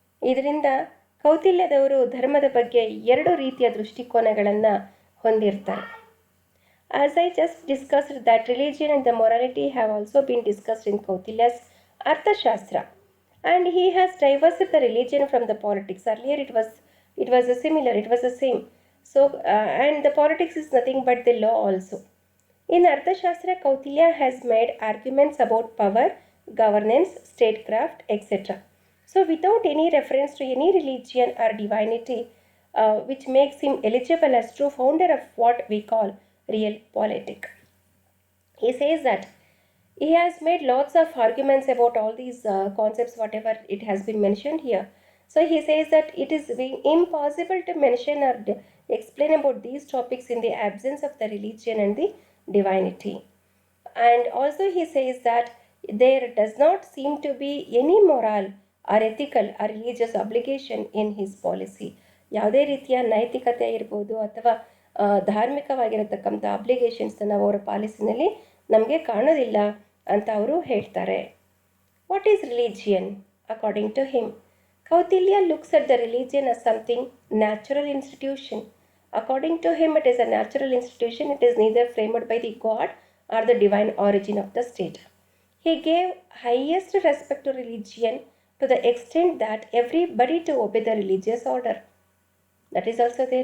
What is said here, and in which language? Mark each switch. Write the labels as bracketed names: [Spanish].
[Kannada] ಇದರಿಂದ ಕೌಟಿಲ್ಯದವರು ಧರ್ಮದ ಬಗ್ಗೆ ಎರಡು ರೀತಿಯ ದೃಷ್ಟಿಕೋನಗಳನ್ನು ಹೊಂದಿರ್ತಾರೆ. [English] As I just discussed that religion and the morality have also been discussed in Kautilya's Arthashastra and he has divorced the religion from the politics. Earlier it was the same. So and the politics is nothing but the law also. In Arthashastra, Kautilya has made arguments about power, governance, statecraft, etc. So without any reference to any religion or divinity, which makes him eligible as true founder of what we call real politics. He says that he has made lots of arguments about all these concepts, whatever it has been mentioned here. So he says that it is impossible to mention or explain about these topics in the absence of the religion and the divinity. And also he says that there does not seem to be any moral or ethical or religious obligation in his policy. [Kannada] ಯಾವುದೇ ರೀತಿಯ ನೈತಿಕತೆ ಇರ್ಬೋದು ಅಥವಾ ಧಾರ್ಮಿಕವಾಗಿರತಕ್ಕಂಥ obligations ನಾವು ಅವರ ಪಾಲಿಸಿನಲ್ಲಿ ನಮಗೆ ಕಾಣೋದಿಲ್ಲ ಅಂತ ಅವರು ಹೇಳ್ತಾರೆ. [English] What is religion according to him? Kautilya looks at the religion as something natural institution. According to him, it is a natural institution. It is neither framed by the God or the divine origin of the state. He gave highest respect to religion to the extent that everybody to obey the religious order. That is also there.